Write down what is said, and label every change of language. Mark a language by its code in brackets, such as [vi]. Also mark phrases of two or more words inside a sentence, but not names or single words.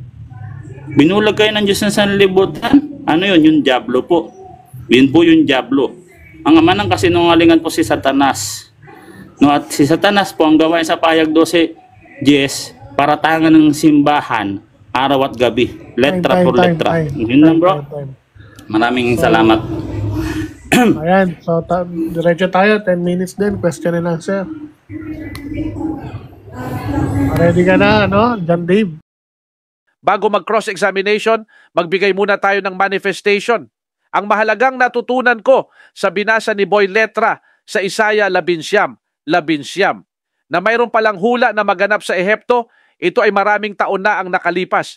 [tl] Binulag kayo ng Diyos ng sanlibutan. Ano yun? Yung diablo po. Yun po yung diablo. Ang ama ng kasinungalingan po si Satanas. No, at si Satanas po ang gawain sa pahayag 12:10, paratangan ng simbahan araw at gabi. [es] Letra por letra. [tl] Yun lang bro. Maraming salamat. Ayan, so diretso tayo, 10 minutes din, [en] question and answer. [tl] Ready ka na, no? John Dave. Bago mag-cross-examination, magbigay muna tayo ng manifestation. Ang mahalagang natutunan ko sa binasa ni Boy Letra sa Isaiah 11:11, na mayroon palang hula na maganap sa Ehipto, ito ay maraming taon na ang nakalipas.